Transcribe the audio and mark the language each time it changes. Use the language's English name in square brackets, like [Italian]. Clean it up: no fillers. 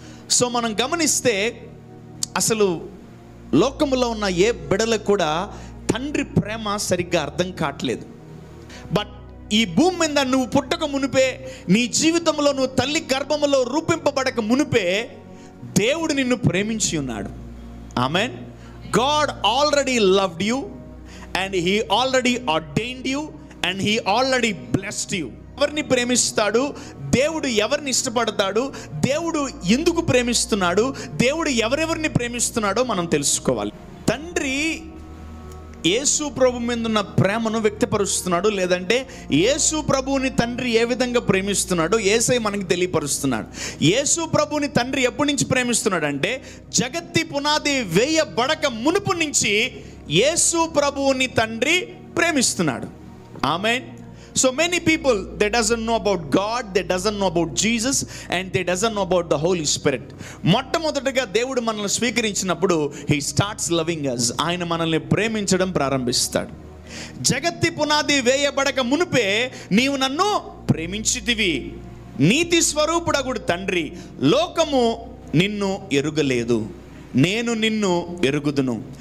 [Telugu] So మనం గమనిస్తే అసలు లోకంలో ఉన్న ఏ బిడలకు కూడా తండ్రి ప్రేమ సరిగ్గా అర్థం కావట్లేదు. బట్ ఈ భూమి మీద నువ్వు పుట్టక మునిపే, నీ జీవితంలో నువ్వు తల్లి గర్భములో రూపింపబడక మునిపే దేవుడు నిన్ను ప్రేమించి ఉన్నాడు. ఆమేన్. [English] God already loved you and he already ordained you and he already blessed you. [Telugu] ఎవరిని ప్రేమిస్తాడు దేవుడు, ఎవరిని ఇష్టపడతాడు దేవుడు, ఎందుకు ప్రేమిస్తున్నాడు దేవుడు, ఎవరెవరిని ప్రేమిస్తున్నాడో మనం తెలుసుకోవాలి. తండ్రి యేసు ప్రభు మీద ఉన్న ప్రేమను వ్యక్తపరుస్తున్నాడు, లేదంటే యేసు ప్రభువుని తండ్రి ఏ విధంగా ప్రేమిస్తున్నాడో యేసయ్య మనకి తెలియపరుస్తున్నాడు. యేసు ప్రభువుని తండ్రి ఎప్పటి నుంచి ప్రేమిస్తున్నాడు అంటే జగత్తి పునాది వేయబడక మునుపు నుంచి యేసు ప్రభువుని తండ్రి ప్రేమిస్తున్నాడు. ఆమేన్. [English] So many people, they doesn't know about God, they doesn't know about Jesus and they doesn't know about the Holy Spirit. [Telugu] మొట్టమొదటిగా దేవుడు మనల్ని స్వీకరించినప్పుడు [English] he starts loving us. [Telugu] ఆయన మనల్ని ప్రేమించడం ప్రారంభిస్తాడు. జగత్తి పునాది వేయబడక మునుపే నీవు నన్ను ప్రేమించితివి. నీతి స్వరూపుడగుడు తండ్రి, లోకము నిన్ను ఎరుగలేదు, నేను నిన్ను ఎరుగుదును.